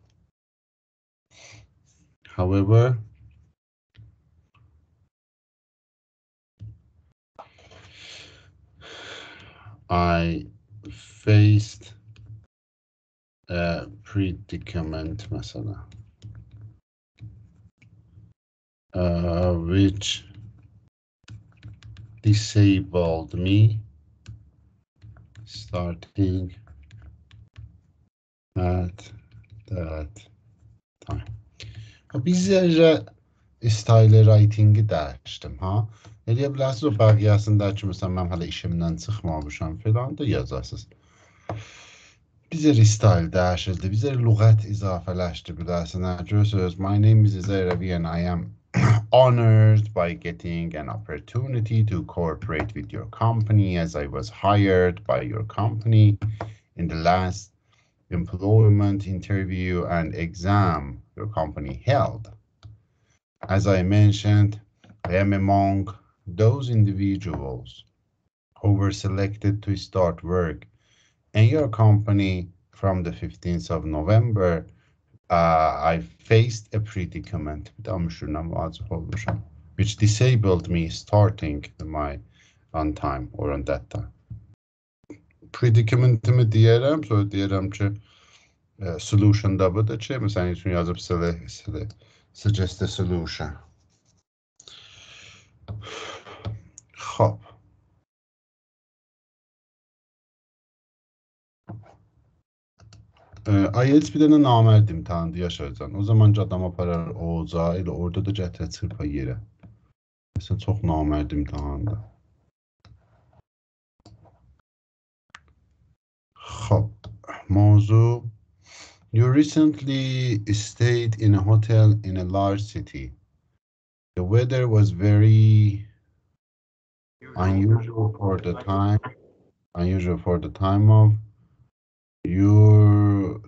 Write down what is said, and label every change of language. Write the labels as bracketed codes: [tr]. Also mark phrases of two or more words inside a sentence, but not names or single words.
[en] However, I faced a predicament, مثلا, which disabled me starting at that time. [az] Bir zərrə [en] style writing- [az] i dəyişdim, ha. Eləyə bilərsiniz o bəqiyyəsindəki, məsələn, mən hələ işimdən çıxmamışam filan da yazarsınız. Bir zərrə style dəyişildi, bir zərrə lüğət izafələşdi bilərsiniz. Görürsünüz, [en] my name is Heravi and I am honored by getting an opportunity to cooperate with your company as I was hired by your company in the last employment interview and exam your company held. As I mentioned, I am among those individuals who were selected to start work in your company from the 15th of November. I faced a predicament which disabled me starting my on time or on that time. [az] Predicament'imi deyərəm, sonra deyərəm ki, solution da budur ki, məsələn, üçün yazıb [en] suggest a solution. [az] Xop. IELTS bir dənə namərd imtahanı yaşayacaqsan. O zaman ki, adam aparar oca, elə orada da gətirə çırpa yerə. Məsələn, çox namərd imtahandır. Xop. Mavzu. [en] You recently stayed in a hotel in a large city. The weather was very unusual for the time of your